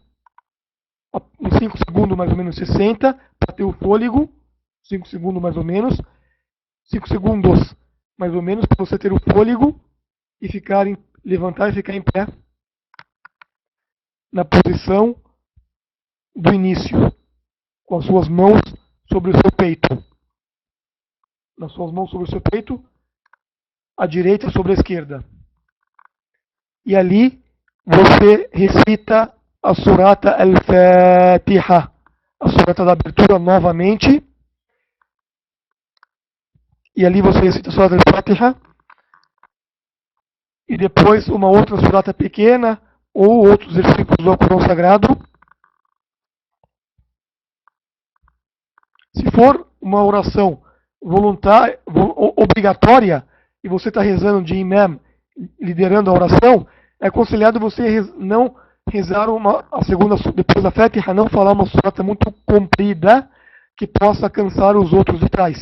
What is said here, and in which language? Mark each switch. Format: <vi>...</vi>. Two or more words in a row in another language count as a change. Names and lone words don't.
<pt>Uns 5 segundos mais ou menos você senta para ter o fôlego, 5 segundos mais ou menos, 5 segundos mais ou menos para você ter o fôlego e levantar e ficar em pé na posição do início, com as suas mãos sobre o seu peito. Nas suas mãos sobre o seu peito, a direita sobre a esquerda. E ali você recita a surata al-Fatiha, a surata da abertura novamente. E ali você recita a surata al-Fatiha. E depois uma outra surata pequena ou outros versículos do Alcorão Sagrado. Se for uma oração voluntária, obrigatória, e você está rezando de imam, liderando a oração, é aconselhado você não rezar a segunda, depois da Fatiha, não falar uma surata muito comprida que possa cansar os outros de trás.</pt>